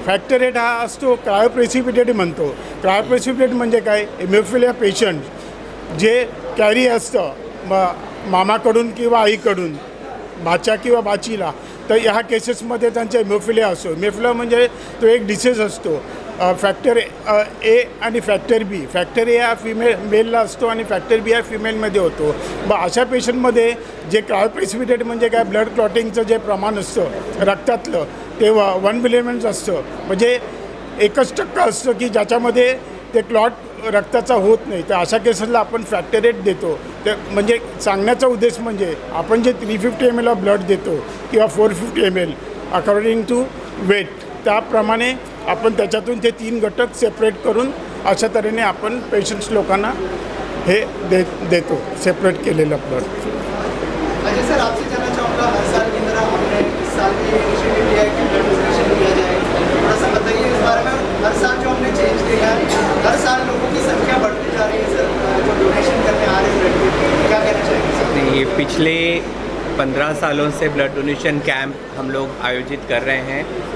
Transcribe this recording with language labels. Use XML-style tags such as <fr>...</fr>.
<mr>Factor 8 हा असतो cryoprecipitate म्हणतो. क्रायोप्रेसिपिटेट म्हणजे काय? हेमोफिलिया पेशंट जे कॅरी असतं मामाकडून किंवा आईकडून, भाच्या किंवा बाचीला, तर ह्या केसेसमध्ये त्यांचा हेमोफिलिया असतो. हेमोफिलिया म्हणजे तो एक डिसीज असतो. फॅक्टर A आणि फॅक्टर B. फॅक्टर A हा मेलला असतो आणि फॅक्टर B हा फिमेलमध्ये होतो. अशा पेशंटमध्ये जे क्रायोप्रेसिपिटेट म्हणजे काय, ब्लड क्लॉटिंगचं जे प्रमाण असतं रक्तातलं ते 1 मिलीमीटर असतं. म्हणजे 1% असतं की ज्याच्यामध्ये ते क्लॉट रक्ताचा होत नाही. तर अशा केसेसला आपण फॅक्टर 8 देतो. ते म्हणजे सांगण्याचा उद्देश म्हणजे आपण जे 350 ml ऑफ ब्लड देतो किंवा 450 ml अकॉर्डिंग टू वेट, त्याप्रमाणे आपण त्याच्यातून ते 3 घटक सेपरेट करून अशा तऱ्हेने आपण पेशंट्स लोकांना हे देतो सेपरेट केलेलं ब्लड.</mr> <hi>अजय सर, आपसे जानना चाहूँगा, हर साल की तरह हमने इस साल भी इनिशिएटिव लिया है कि ब्लड डोनेशन किया जाए. थोड़ा सा बताइए इस बारे में. हर साल जो हमने चेंज किया है, हर साल लोगों की संख्या बढ़ती जा रही है सर, जो डोनेशन करने आ रहे हैं ब्लड के, क्या कहना चाहेंगे सर? ये पिछले 15 सालों से ब्लड डोनेशन कैंप हम लोग आयोजित कर रहे हैं.</hi>